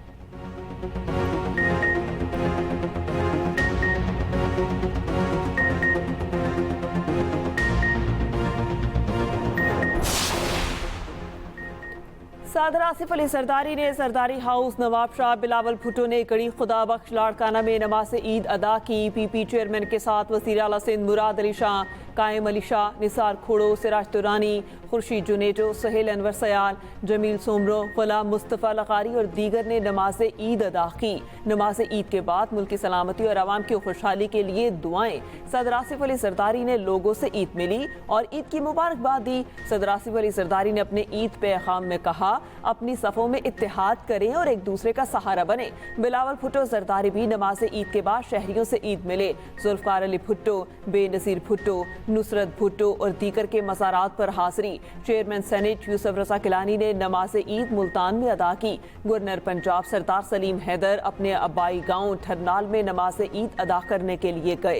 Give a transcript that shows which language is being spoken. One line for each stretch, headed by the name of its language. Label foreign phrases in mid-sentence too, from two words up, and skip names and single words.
Urdu: صدر آصف علی زرداری نے زرداری ہاؤس نواب شاہ بلاول بھٹو نے گڑھی خدا بخش لاڑکانہ میں نماز عید ادا کی. پی پی چیئرمین کے ساتھ وزیر اعلیٰ سندھ مراد علی شاہ، قائم علی شاہ، نثار کھوڑو، سراج درانی، خورشید جونیجو، سہیل انور سیال، جمیل سومرو، غلام مصطفیٰ لکاری اور دیگر نے نماز عید ادا کی. نماز عید کے بعد ملک کی سلامتی اور عوام کی خوشحالی کے لیے دعائیں. صدر آصف علی زرداری نے لوگوں سے عید ملی اور عید کی مبارکباد دی. صدر آصف علی زرداری نے اپنے عید پیغام میں کہا، اپنی صفوں میں اتحاد کریں اور ایک دوسرے کا سہارا بنے. بلاول بھٹو زرداری بھی نماز عید کے بعد شہریوں سے عید ملے. ذوالفقار علی بھٹو، بینظیر بھٹو، نصرت بھٹو اور دیگر کے مزارات پر حاضری. چیئرمین سینیٹ یوسف رضا گیلانی نے نماز عید ملتان میں ادا کی. گورنر پنجاب سردار سلیم حیدر اپنے آبائی گاؤں ٹھرنال میں نماز عید ادا کرنے کے لیے گئے.